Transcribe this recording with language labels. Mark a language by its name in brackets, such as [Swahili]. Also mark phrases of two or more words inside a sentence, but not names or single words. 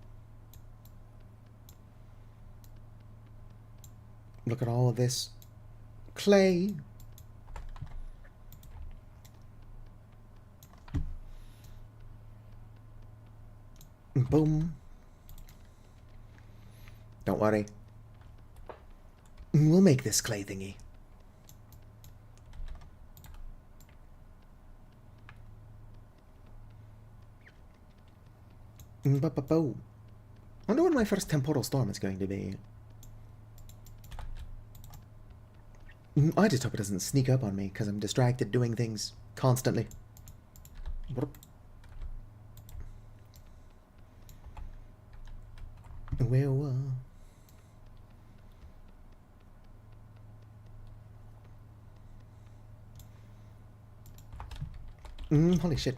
[English] Look at all of this clay. Boom. Don't worry. We'll make this clay thingy. Ba-ba-bo. I wonder when my first temporal storm is going to be. I just hope it doesn't sneak up on me, because I'm distracted doing things constantly. Well, holy shit.